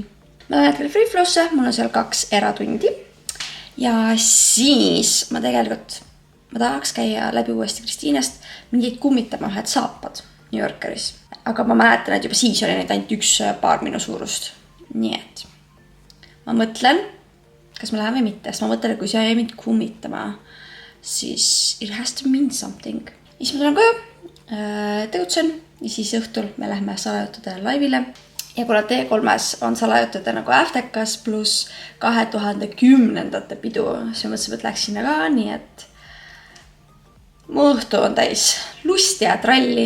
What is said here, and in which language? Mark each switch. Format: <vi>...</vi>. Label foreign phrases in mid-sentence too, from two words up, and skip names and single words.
<et>Ma lähen veel free flow'sse, mul on seal 2 eratundi. Ja siis ma tegelikult, ma tahaks käia läbi uuesti Kristiinest mingid kummitama ühed saapad New Yorkeris. Aga ma mäletan, et juba siis oli neid ainult 1 paar minu suurust. Nii et ma mõtlen, kas me läheme mitte. Sest ma mõtlen, et kui see jäi mind kummitama, siis</et> <en>it has to mean something.</en> <et>Siis ma tulen koju, tegutsen ja siis õhtul me lähme salajutude laivile. Ja kuna T3-s on salajutude nagu äftekas pluss 2010. pidu, siis mõtlesin, et läks sinna ka, nii et mu õhtu on täis lust ja tralli.</et>